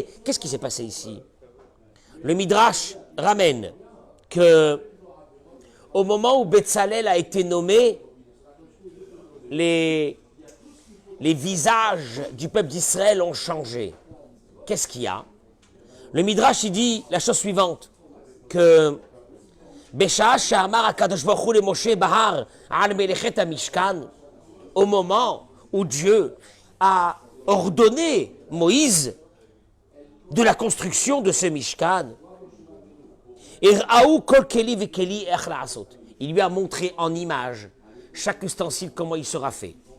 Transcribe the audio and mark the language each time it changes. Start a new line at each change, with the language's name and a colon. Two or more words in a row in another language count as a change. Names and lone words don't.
French: Qu'est-ce qui s'est passé ici? Le Midrash ramène que au moment où Betzalel a été nommé, les visages du peuple d'Israël ont changé. Qu'est-ce qu'il y a? Le Midrash, il dit la chose suivante, que
Hebrew: בשעה שאמר הקדוש ברוך הוא למשה בהר על מלאכת המשכן,
French: au moment où Dieu a ordonné Moïse de la construction de ce Mishkan, il lui a montré en image chaque ustensile comment il sera fait.